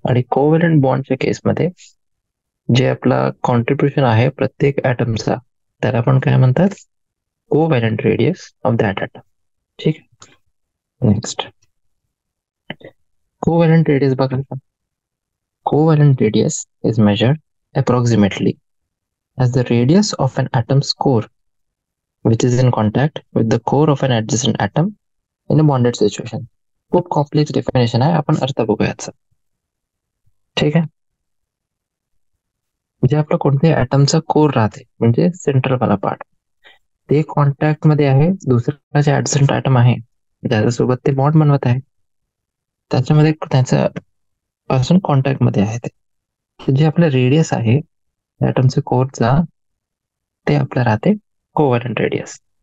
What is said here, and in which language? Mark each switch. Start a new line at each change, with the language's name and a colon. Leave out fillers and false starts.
Marathi: आणि कोव्हॅलंट बॉन्डच्या केसमध्ये जे आपला कॉन्ट्रीब्युशन आहे प्रत्येक ऍटमचा त्याला आपण काय म्हणतात?
English: Covalent radius of that atom.
Marathi: ठीक आहे, नेक्स्ट कोव्हॅलंट रेडियस बघा.
English: Covalent radius is measured approximately as the radius of an atom's core which is in contact with the core of an adjacent atom in a bonded situation.
Marathi: खूप complex definition आहे, आपण अर्थ बघूयाच. ठीक आहे, म्हणजे आपलं कोणत्याही ऍटमचा कोर राहते म्हणजे सेंट्रल वाला पार्ट, ते कॉन्टॅक्ट मध्ये आहे दुसरा जे ऍडजंट ऍटम आहे ज्याच्यासोबत ते बॉन्ड बनवत आहे, त्याच्यामध्ये त्याच्या पासून कॉन्टॅक्ट मध्ये आहे ते जे आपलं रेडियस आहे ऍटमच्या कोरचा ते आपलं राहते कोव्हॅलंट रेडियस.